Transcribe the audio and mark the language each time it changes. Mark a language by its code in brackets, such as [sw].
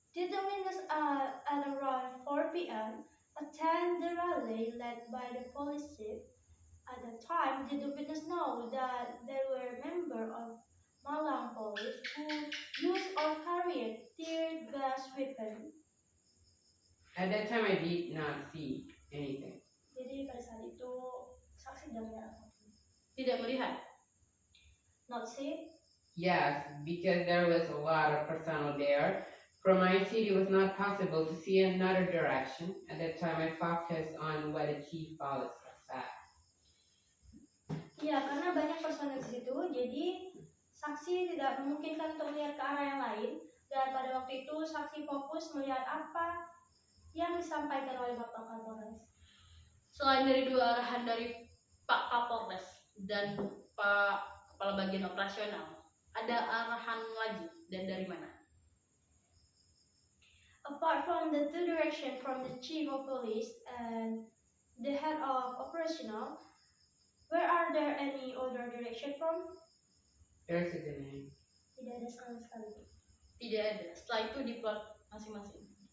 [en] Did the witness at around 4 p.m. attend the rally led by the police chief? At the time, did the witness know that there were members of Malang police who used or carried tear gas weapon? At that time, I did not see anything. [id] Jadi pada saat itu saksi tidak melihat apapun. Tidak melihat. [en] Not see? Yes, because there was a lot of personnel there. From my seat, it was not possible to see another direction. At that time, I focused on what the chief officer said. [id] Iya, karena banyak personel di situ, jadi saksi tidak memungkinkan untuk melihat ke arah yang lain. Dan pada waktu itu saksi fokus melihat apa yang disampaikan oleh Bapak Kapolres. Selain dari dua arahan dari Pak Kapolres dan Pak Kepala Bagian Operasional, ada arahan lagi dan dari mana? [en] Apart from the two direction from the Chief of Police and the Head of Operational, where are there any other direction from? There's a name. [id] Tidak ada sama sekali. Tidak ada. Setelah itu diplot masing-masing.